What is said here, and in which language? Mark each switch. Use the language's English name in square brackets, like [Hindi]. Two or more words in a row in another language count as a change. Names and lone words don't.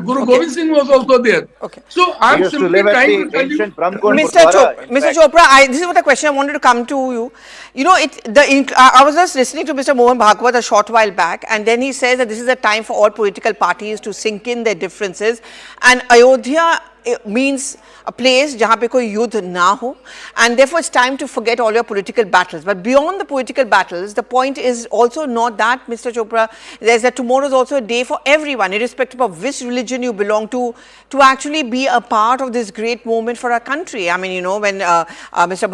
[English] Guru Gobind Singh was also there. So I'm simply trying to tell you, Mr. Chopra, this is what the question I wanted to come to you. You know, I was just listening to Mr. Mohan Bhagwat a short while back, and then he says that this is a time for all political parties to sink in their differences, and Ayodhya means a place [Hindi] जहाँ पे कोई युद्ध न हो, [English] and therefore it's time to forget all your political battles. But beyond the political battles, the point is also not that, Mr. Chopra, there's that tomorrow is also a day for everyone, irrespective of which religion you belong to actually be a part of this great moment for our country. I mean, you know, when Mr.